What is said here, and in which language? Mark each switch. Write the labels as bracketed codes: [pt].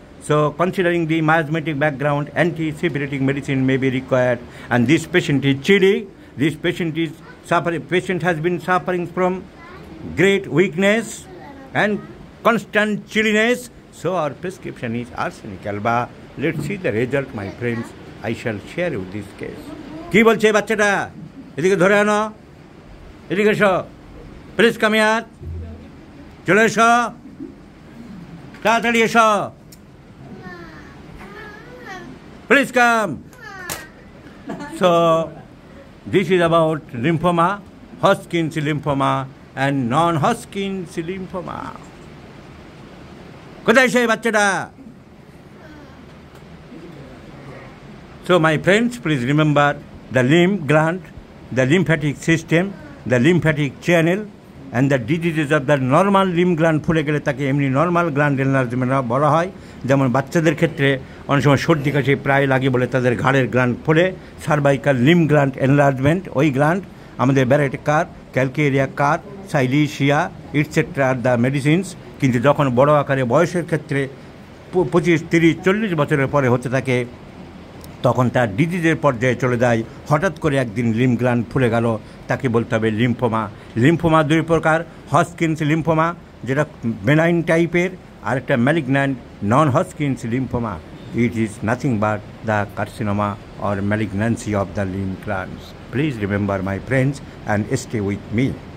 [en] So considering the miasmatic background, anti-seborrheic medicine may be required, and this patient is chilly. This patient is patient has been suffering from great weakness and constant chilliness. So our prescription is arsenic alba. Let's see the result, my friends. I shall share with this case. [bn] কি বলছে বাচ্চাটা? এদিকে ধরে আনো, এদিকে এসো, [en] please come here, [bn] চলে এসো, তাড়াতাড়ি এসো, [en] Please come. So this is about lymphoma, Hodgkin's lymphoma and non-Hodgkin's lymphoma. [bn] কোথায় সেই বাচ্চাটা? [en] So my friends, please remember the lymph gland, the lymphatic system, the lymphatic channel and the diseases of the normal lymph gland [bn] ফুলে গেলে তাকে এমনি normal gland enlargement বলা হয়. যেমন বাচ্চাদের ক্ষেত্রে অনেক সময় সর্দি কাশি প্রায় লাগে বলে তাদের ঘাড়ের গ্ল্যান্ড ফুলে, সার্ভাইকাল লিম্ফ গ্ল্যান্ড এনলার্জমেন্ট, ওই গ্ল্যান্ড আমাদের ব্যারাটিকার, calcarea car, silicea et cetera [en] Are the medicines. [bn] কিন্তু যখন বড় আকারে বয়সের ক্ষেত্রে 25, 30, 40 বছরের পরে হতে থাকে তখন তার ডিজিজের পর্যায়ে চলে যায়. হঠাৎ করে একদিন লিম্ফ গ্ল্যান্ড ফুলে গেল, তাকে বলতে হবে লিম্ফোমা. লিম্ফোমা দুই প্রকার, হজকিন্স লিম্ফোমা যেটা বেনাইন টাইপের, আর একটা malignant non Hodgkin's lymphoma. [en] It is nothing but the carcinoma or malignancy of the lymph glands. Please remember, my friends, and stay with me.